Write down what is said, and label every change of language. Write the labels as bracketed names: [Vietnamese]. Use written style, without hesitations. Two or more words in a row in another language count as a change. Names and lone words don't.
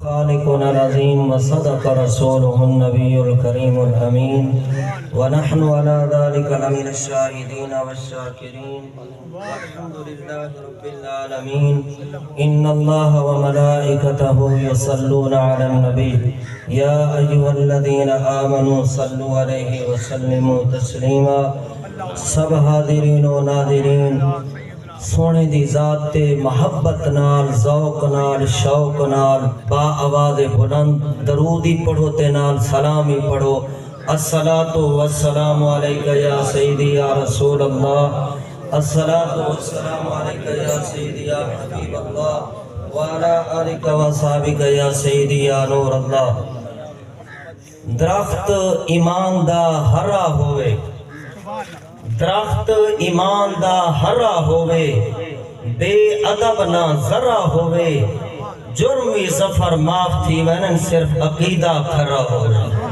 [Arabic] خالقنا العظيم وصدق رسوله النبي الكريم الأمين ونحن على ذلك لمن الشاهدين والشاكرين والحمد لله رب العالمين. إن الله وملائكته يصلون على النبي يا أيها الذين آمنوا صلوا عليه وسلموا تسليما. [Saraiki] سب حاضرین و ناظرین، سونے دی ذات تے محبت نال، ذوق نال، شوق نال با آواز بلند درودی پڑھو تے نال سلامی پڑھو. [Arabic] الصلاۃ والسلام علیک یا سیدی یا رسول اللہ، الصلاۃ والسلام علیک یا سیدی یا حبیب اللہ وعلی آلک و صحابک یا سیدی یا نور اللہ. [Saraiki] درخت ایمان دا ہرا ہوئے، درخت ایمان دا ہرا ہوئے، بے ادب نہ ذرا ہوئے، جرمی ظفر معاف تھی وینن صرف عقیدہ کھرا ہوئے.